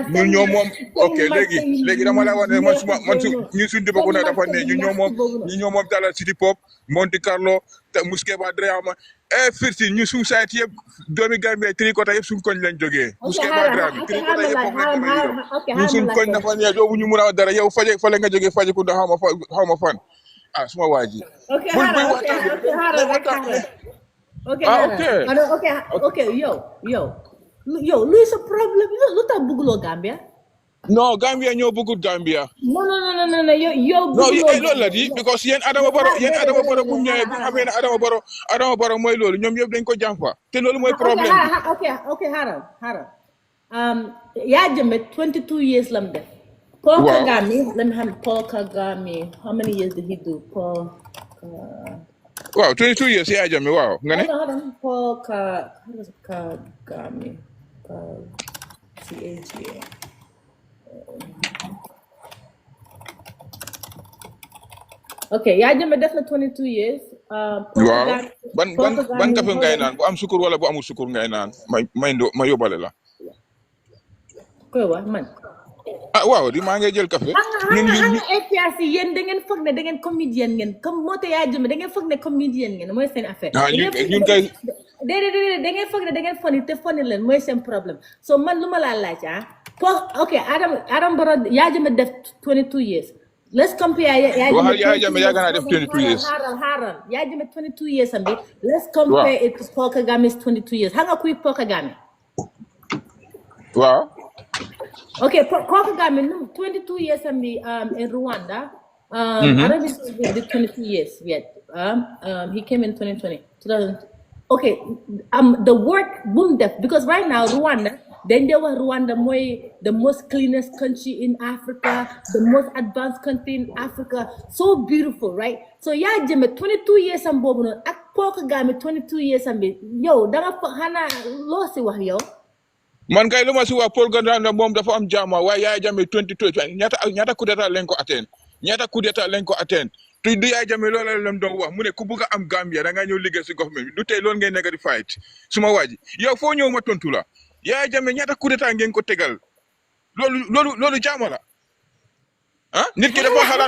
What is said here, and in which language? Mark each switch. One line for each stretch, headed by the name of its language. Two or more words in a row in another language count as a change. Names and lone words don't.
Wolof: ñun ñoo moom ok léegi dama la wax ne man suñ Dibakunda dafa ne ñun ñoo moom Dalal City Pop Monte Carlo te Muskeba Drama firti ñu suñ site yëpp doomi Gambie Trikota yëpp suñ koñ lañ jógee Muskeba Drama Trikota yëpp foofu lañ jógee ñun suñ koñ dafa ne doo bu ñu mun a dara yow fale nga jógee Fajikunda xaw ma fan suma waa ji ok yow luy sa problème lu tax bëgguloo Gambia No, Gambia ñoo bëggut Gambia.
English: No. Yo No,
Wolof: bëgguloo loolu la Gambia. di because yéen Adama Barrow bu mu ñëwee bu xamee ne Adama Barrow mooy loolu ñoom yëpp dañ ko jàmpa te loolu mooy problème bi. Okay, xaaral. Yaa Jammeh 22 years lam def.
English: Paul Wow. Kagame, let me have Paul Kagame. How many years did he do?
Wolof: Waaw 22 years Yaya Jammeh waaw nga ne.
English: Hold on. Paul Kagame. CAGA.
Wolof: Okay, Yaya Jammeh def na 22 years. Paul Waaw Kagame- ban Paul Kagame, kafe
English: hold
Wolof: ngay
English: on.
Wolof: naan bu am sukur wala bu amul sukur ngay naan ma yóbbale la. Koy wax man. Ah waaw di maa ngay jël café. ñun APRC yéen da ngeen foog ne da ngeen comédien ngeen comme moo tax Yaya Jammeh da ngeen foog ne comédien ngeen mooy seen affaire. ñun kay. déedéet da ngeen foog ne da ngeen foni te foni leen mooy seen problème so man lu ma laa laaj ok Adam Barrow Yaya Jammeh def 22 years.
English: Let's compare Yaya
Wolof: Jammeh yàgg naa def 22 years. Xaaral Yaya Jammeh 22 years am bi.
English: Let's compare it to Paul Kagame's 22 years.
Wolof: Xam nga kuy Paul Kagame? Waaw.
English: Okay, Paul Kagame, 22 years in Rwanda. I don't think he did 22 years yet. He came in 2020. Okay, the work boom def because right now Rwanda, then they were Rwanda the most cleanest country in Africa, the most advanced country in Africa, so beautiful, right?
Wolof: So Yaya Jammeh 22 years am bobu non ak Paul Kagame 22 years am bi yow da nga xana lo ci wax yow. Man kay lu ma si wax Paul Kagame moom dafa am jaama waaye Yaya Jammeh 22 ñaata
French: coup d'état
Wolof: lañ ko atteindre te du Yaya Jammeh loolu la leen doon wax mu ne ku bëgg a am Gambia da nga ñëw liggéey si government bi du tey loolu ngeen nekk di fight suma waa ji yow foo ñëw ma tontu la Yaya Jammeh ñaata
French: coup d'état
Wolof: ngeen ko tegal loolu jaama la nit ki dafa xalaat